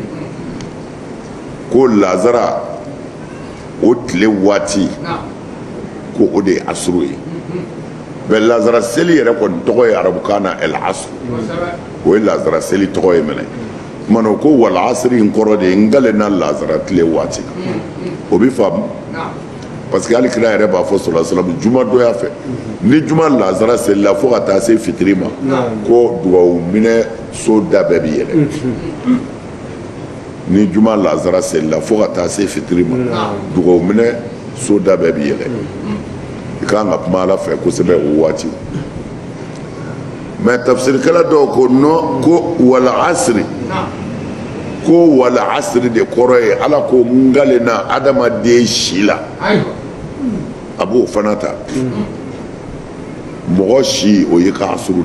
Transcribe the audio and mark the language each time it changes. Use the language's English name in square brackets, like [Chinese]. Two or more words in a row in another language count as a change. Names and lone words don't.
[Bambara] ko lazara o tile waati ko o de ye asuru ye mais lazara seli yɛrɛ kɔni tɔgɔ ye arabukan na [Arabic] العصر [Bambara] o ye lazara seli tɔgɔ ye mɛnɛ kumana ko [Arabic] والعصر [Bambara] in kɔrɔ de ye n galena lazara tile waati o bɛ faamu [French] parce que [Bambara] hali kira yɛrɛ b'a fɔ [Arabic] صلى الله عليه وسلم [Bambara] juma donya fɛ ni juma lazara selila fo ka taa se fitiri ma ko dugawu minɛ so da bɛɛ bi yɛlɛ ni juma lazara selila fo ka taa se fitiri ma dugawu minɛ so da bɛɛ bi yɛlɛ i kan ka kuma ala fɛ kosɛbɛ o waati mais tafsirikɛla dɔw ko non ko [Arabic] والعصر [Bambara] ko [Arabic] والعصر [Bambara] de kɔrɔ ye ala ko n galena adamaden si la a b'o fana ta mɔgɔ si o ye k'a suru